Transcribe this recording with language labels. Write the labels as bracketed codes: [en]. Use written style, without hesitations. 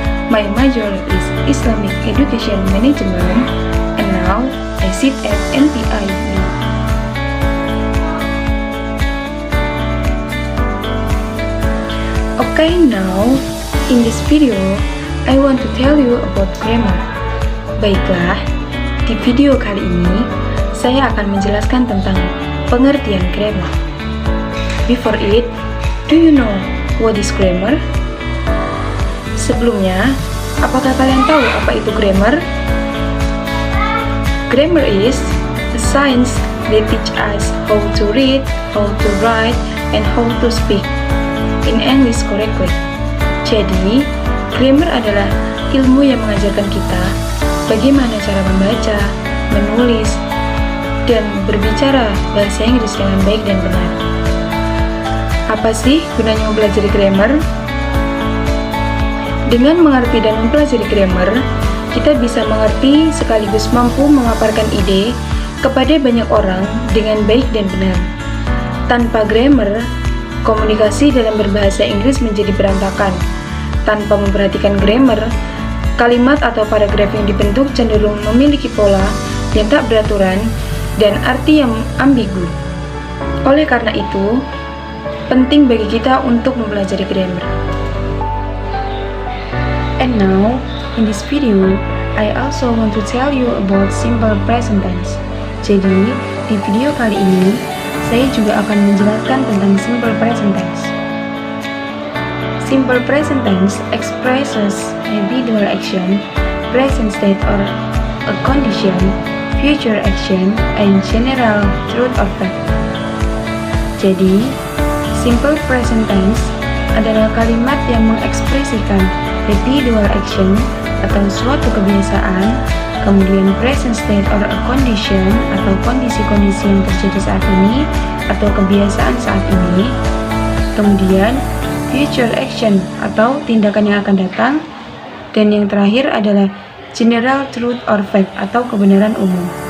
[en] My major is Islamic Education Management, and now I sit at NPIB. Okay, now in this video I want to tell you about grammar. [id] Baiklah, di video kali ini saya akan menjelaskan tentang pengertian grammar. [en] Before it, do you know what is grammar? [id] Sebelumnya, apakah kalian tahu apa itu grammar? [en] Grammar is a science that teach us how to read, how to write, and how to speak in English correctly. [id] Jadi, grammar adalah ilmu yang mengajarkan kita bagaimana cara membaca, menulis, dan berbicara bahasa Inggris dengan baik dan benar. Apa sih gunanya mempelajari grammar? Dengan mengerti dan mempelajari grammar, kita bisa mengerti sekaligus mampu memaparkan ide kepada banyak orang dengan baik dan benar. Tanpa grammar, komunikasi dalam berbahasa Inggris menjadi berantakan. Tanpa memperhatikan grammar, kalimat atau paragraf yang dibentuk cenderung memiliki pola yang tak beraturan dan arti yang ambigu. Oleh karena itu, penting bagi kita untuk mempelajari grammar. [en] And now, in this video, I also want to tell you about simple present tense. [id] Jadi, di video kali ini, saya juga akan menjelaskan tentang simple present tense. [en] Simple present tense expresses habitual action, present state or a condition, future action, and general truth or fact. [id] Jadi, simple present tense adalah kalimat yang mengekspresikan habitual action atau suatu kebiasaan, kemudian present state or a condition atau kondisi-kondisi yang terjadi saat ini atau kebiasaan saat ini, kemudian future action atau tindakan yang akan datang, dan yang terakhir adalah general truth or fact atau kebenaran umum.